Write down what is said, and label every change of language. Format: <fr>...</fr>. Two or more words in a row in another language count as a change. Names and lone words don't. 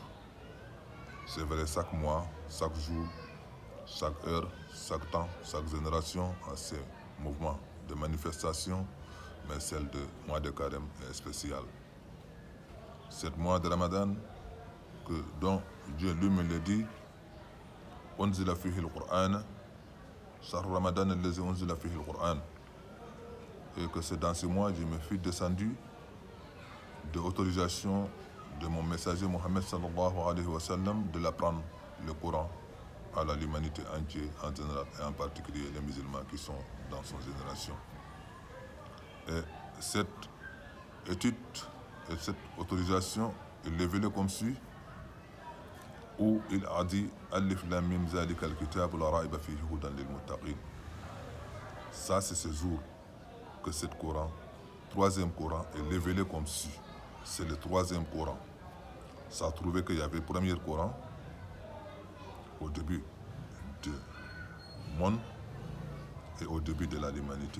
<fr>C'est vrai, chaque mois, chaque jour, chaque heure, chaque temps, chaque génération a ses mouvements de manifestation, mais celle du mois de Carême est spéciale. Ce mois de Ramadan, dont Dieu lui-même le dit,</fr> <ar>أنزل فيه القرآن، شهر رمضان الذي أنزل فيه القرآن,</ar> <fr>et que c'est dans ce mois je me suis descendu de autorisation de mon messager Mohammed</fr> <ar>صلى الله عليه وسلم</ar> <fr>de l'apprendre le Coran à l'humanité entière en général et en particulier les musulmans qui sont dans son génération. Et cette étude et cette autorisation est révélée comme suit, où il a dit</fr> <ar>الم ذلك الكتاب لا ريب فيه هدى للمتقين.</ar> <fr>Ça, c'est ce jour que ce Coran, troisième Coran, est révélé comme suit. C'est le troisième Coran. Ça a trouvé qu'il y avait le premier Coran au début du monde et au début de l'humanité.</fr>